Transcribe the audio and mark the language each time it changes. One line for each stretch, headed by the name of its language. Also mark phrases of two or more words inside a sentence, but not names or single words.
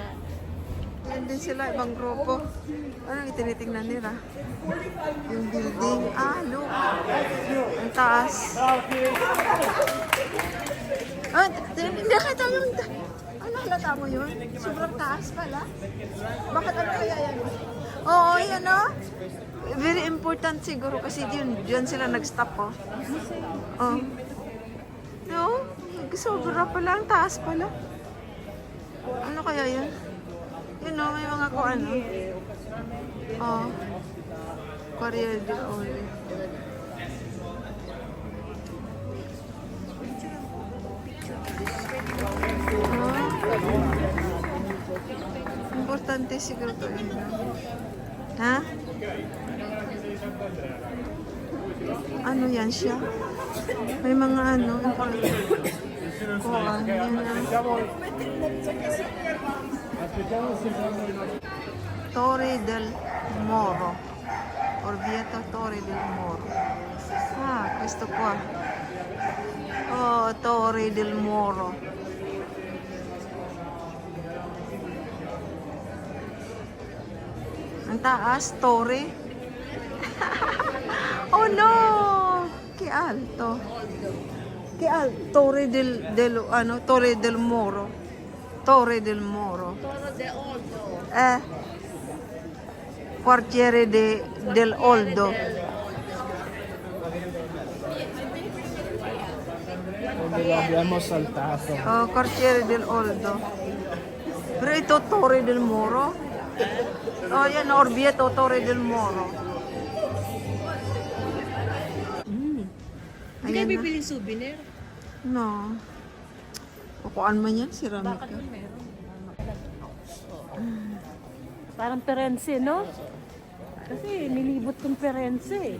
Filipino: Ayan din sila, ibang grupo. Anong itinitingnan nila? Yung building. Ah, look. Ang taas. Ah, nakita yung... Ano halata mo yun? Sobrang taas pala. Bakit ano kaya yan? Oo, yan o. Very important siguro kasi diyan sila nag-stop oh. Oh. No? Sobra pala, ang taas pala. Ano kaya yun? Yun o, may mga kung ano. Oh. Corriere de Ore. Importante siguro to yun. Ha? Ano yan siya? May mga ano. Kuhan. Yan ang Torre del Moro. Orvieto Torre del Moro. Ah, gusto ko ah. Oh, Torre del Moro. Ang taas, Torre.
English: Oh no!
Spanish: Que alto. Que alto. Torre del Moro. Torre del Moro. Toro de Oldo. Quartiere del Oldo.
Italian: Abbiamo saltato.
Filipino: Oh, Quartiere del Oldo. Pero ito, Torre del Moro. Oh, yan, Orvieto, Torre del Moro. Hindi kayo Ayan na. bibili souvenir? No. Kukuan man yan, ceramic. Bakit meron? Parang Perense, no? Kasi nilibot kong Perense.